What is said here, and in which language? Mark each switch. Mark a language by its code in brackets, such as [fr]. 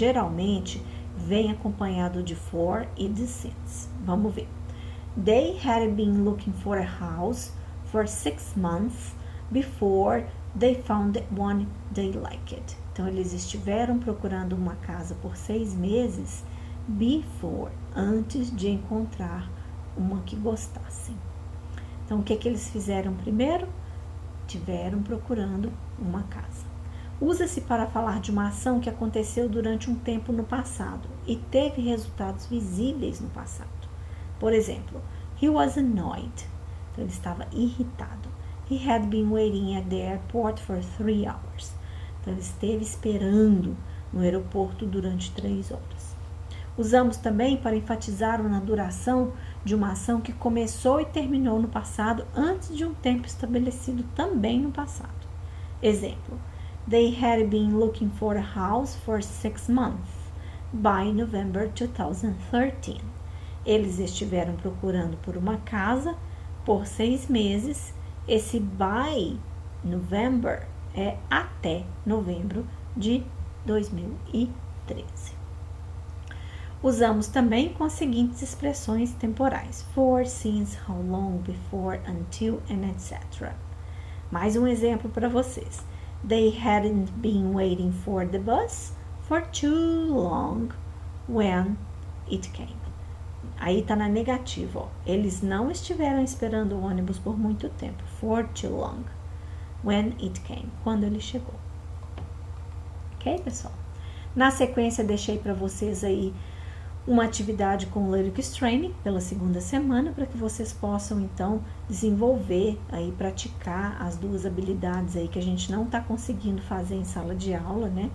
[pt] Geralmente, vem acompanhado de for e de since. Vamos ver. [en] They had been looking for a house for 6 months before they found one they liked. [pt] Então, eles estiveram procurando uma casa por 6 meses before, antes de encontrar uma que gostassem. Então, o que eles fizeram primeiro? Tiveram procurando uma casa. Usa-se para falar de uma ação que aconteceu durante um tempo no passado e teve resultados visíveis no passado. Por exemplo, [en] he was annoyed. [pt] Então, ele estava irritado. [en] He had been waiting at the airport for 3 hours. [pt] Então, ele esteve esperando no aeroporto durante 3 horas. Usamos também para enfatizar na duração de uma ação que começou e terminou no passado antes de um tempo estabelecido também no passado. [en] Exemplo: They had been looking for a house for 6 months by November 2013. [pt] Eles estiveram procurando por uma casa por 6 meses. Esse by November é até novembro de 2013. Usamos também com as seguintes expressões temporais: for, since, how long, before, until, and etc. Mais um exemplo para vocês. [en] They hadn't been waiting for the bus for too long when it came. [pt] Aí tá na negativa, ó. Eles não estiveram esperando o ônibus por muito tempo. [en] For too long when it came. [pt] Quando ele chegou. Ok, pessoal? Na sequência, deixei para vocês aí uma atividade com Lyrics Training pela segunda semana, para que vocês possam então desenvolver aí, praticar as duas habilidades aí que a gente não está conseguindo fazer em sala de aula, né?